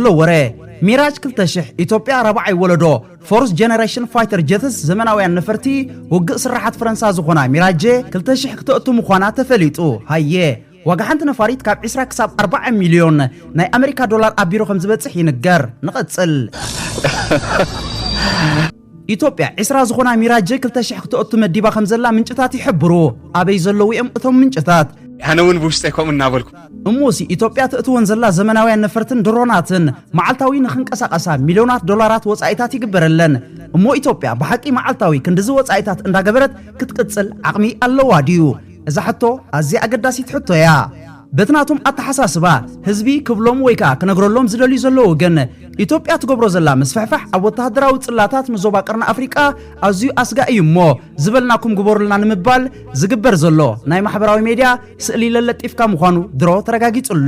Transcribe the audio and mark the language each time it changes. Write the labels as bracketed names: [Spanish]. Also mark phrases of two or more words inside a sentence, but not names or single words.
[Tigrinya] ወረ ሚራጅ 2000 ኢትዮጵያ ረባዓይ ወለዶ [English] fourth generation fighter jets [Tigrinya] ዘመናውያን ነፈርቲ ውግእ ስራሓት ፈረንሳ ዝኾና ሚራጅ 2000 ክትእቱ ምዃና ተፈሊጡ ሃየ ዋጋ ሓንቲ ነፋሪት ካብ 20 ክሳብ 40 ሚልዮን ናይ ኣሜሪካ ዶላር ኣቢሮ ከም ዝበጽሕ ይንገር ንቐጽል ኢትዮጵያ 20 ዝኾና ሚራጅ 2000 ክትእቱ መዲባ ከም ዘላ ምንጭታት ይሕብሩ ኣበይ ዘለዉ እዮም እቶም ምንጭታት أنا وين بوستيكم النابلكم እሞሲ ኢትዮጵያ ትእትወን ዘላ ዘመናውያን ነፈርትን ድሮናትን መዓልታዊ ንኽንቀሳቐሳ ሚልዮናት ዶላራት ወጻኢታት ይግበረለን እሞ ኢትዮጵያ ብሓቂ መዓልታዊ ክንድዚ ወጻኢታት እንዳገበረት ክትቅጽል ዓቕሚ ኣለዋ ድዩ እዛ ሕቶ ኣዝያ ኣገዳሲት ሕቶ እያ በትናቶም ኣተሓሳስባ ህዝቢ ክብሎም ወይ ከዓ ክነግረሎም ዝደልዩ ዘለዉ ግን ኢትዮጵያ ትገብሮ ዘላ መስፈሕፋሕ ኣብ ወተሃደራዊ ጽላታት ንዞባ ቀርኒ ኣፍሪቃ ኣዝዩ ኣስጋኢ እሞ ዝበልናኩም ግበሩልና ንምባል ዝግበር ዘሎ ናይ ማሕበራዊ ሚድያ ስእሊ ለለጢፍካ ምዃኑ ድሮ ተረጋጊጹሎ